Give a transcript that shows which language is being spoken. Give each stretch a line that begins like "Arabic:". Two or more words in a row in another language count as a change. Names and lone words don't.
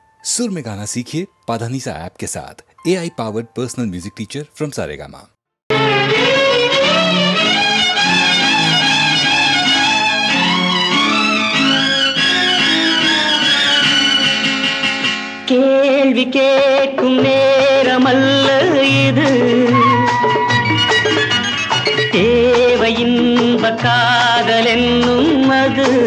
Hindi: सुर में गाना सीखिए पाधानीसा ऐप के साथ।
English: AI powered personal music teacher from
Hindi: सारेगामा।
Tamil: கேள்வி கேட்கும் நேரமல்ல இது, தேவை இன்ப காதல் என்னும் அது.